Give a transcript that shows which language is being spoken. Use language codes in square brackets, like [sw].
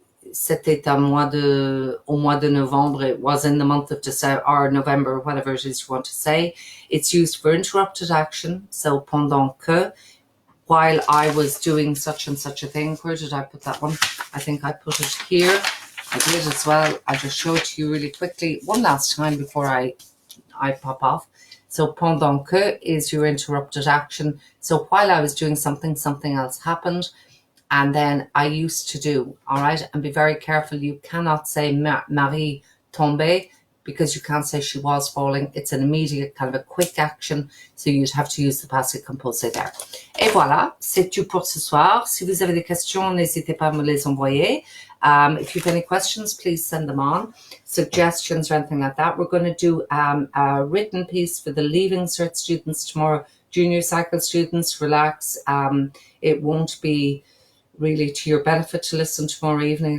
[fr] C'était au mois de Novembre. [en] It was in the month of December or November, whatever it is you want to say. It's used for interrupted action. So, pendant que, while I was doing such and such a thing. Where did I put that one? I think I put it here. I did as well. I'll just show it to you really quickly one last time before I pop off. So pendant que is your interrupted action. So while I was doing something, something else happened. And then I used to do, all right? And be very careful. You cannot say [fr] Marie tombait, [en] because you can't say she was falling. It's an immediate kind of a quick action. So you'd have to use the passé composé there. [fr] Et voilà, c'est tout pour ce soir. Si vous avez des questions, n'hésitez pas à me les envoyer. [en] If you have any questions, please send them on. Suggestions or anything like that. We're going to do a written piece for the Leaving Cert students tomorrow. Junior cycle students, relax. It won't be really to your benefit to listen tomorrow evening.